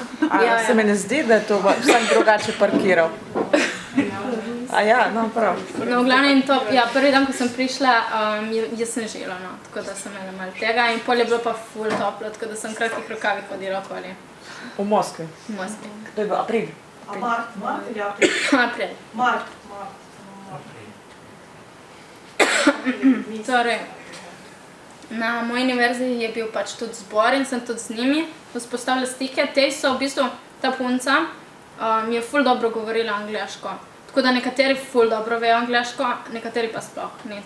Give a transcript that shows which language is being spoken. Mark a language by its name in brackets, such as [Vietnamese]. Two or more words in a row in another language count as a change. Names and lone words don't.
[Slovenian] A se mi ne zdi, da je to vsak drugače parkiral? A ja, no prav. No, v glavnem to, ja, prvi dan, ko sem prišla, je snežilo, no, tako da sem imela malo tega in pol je bilo pa ful toplo, tako da sem v kratkih rokavih hodila okoli. V Moskvi? V Moskvi. To je bil april? [Russian] Mart ili april? [Slovenian] April. Mart. Torej, na moji univerzi je bil pač tudi zbor in sem tudi z njimi vzpostavila stike. Te so v bistvu, ta punca je ful dobro govorila angleško. Tako da nekateri ful dobro vejo angleško, nekateri pa sploh nič.